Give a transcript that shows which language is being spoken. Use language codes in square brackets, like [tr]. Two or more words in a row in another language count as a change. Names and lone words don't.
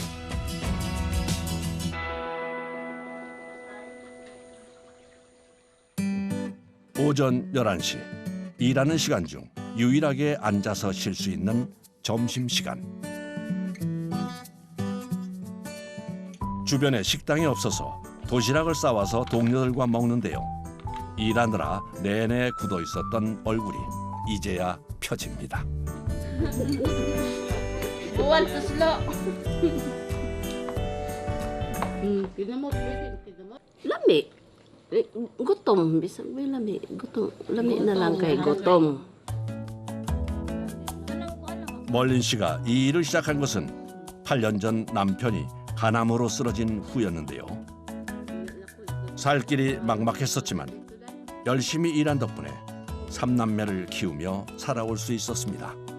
[ko] 오전 11시, 일하는 시간 중 유일하게 앉아서 쉴 수 있는 점심시간. 주변에 식당이 없어서 도시락을 싸와서 동료들과 먹는데요. 일하느라 내내 굳어 있었던 얼굴이 이제야 펴집니다. [ceb] Buwan to slow. Lami. Gutom. Bisag may lami. Gutom. Lami na lang kay gutom. [ko] 멀린 씨가 이 일을 시작한 것은 8년 전 남편이 간암으로 쓰러진 후였는데요. 살 길이 막막했었지만 열심히 일한 덕분에 3남매를 키우며 살아올 수 있었습니다.